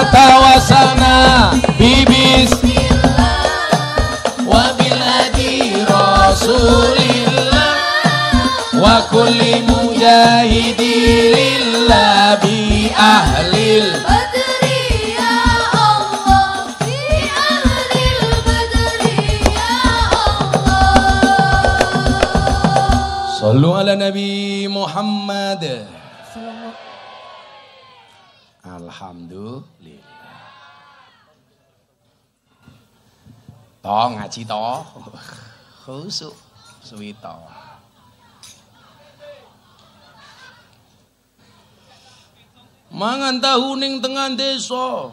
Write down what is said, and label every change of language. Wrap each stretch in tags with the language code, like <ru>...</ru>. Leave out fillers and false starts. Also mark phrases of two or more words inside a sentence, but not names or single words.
<ar>توسلنا ببسم الله وبالهادي رسول الله وكل مجاهد لله بأهل بدر يا الله بأهل بدر يا الله. صلوا على النبي محمد الحمد لله.</ar> <jv>Toh ngaji toh. Khusuk suwi toh. Mangan tahu ning tengah desa.</jv>